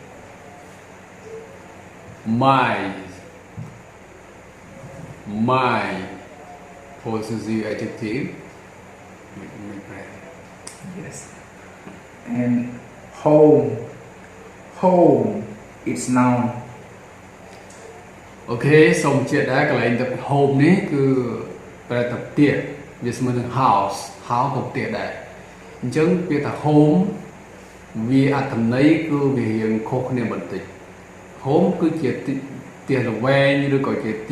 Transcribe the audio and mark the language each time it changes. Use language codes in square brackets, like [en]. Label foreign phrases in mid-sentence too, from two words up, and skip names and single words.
[en] My possessive adjective. Yes. And home it's noun. [km] Okay, សូមជម្រាបដែរកន្លែងទឹក [en] home [km] នេះគឺប្រែថាផ្ទះវាស្មើនឹង house ក៏ផ្ទះដែរអញ្ចឹងពាក្យថា home វា អត្ថន័យគឺវារៀងខុសគ្នាបន្តិច home គឺជាផ្ទះល្វែងឬក៏ជាទី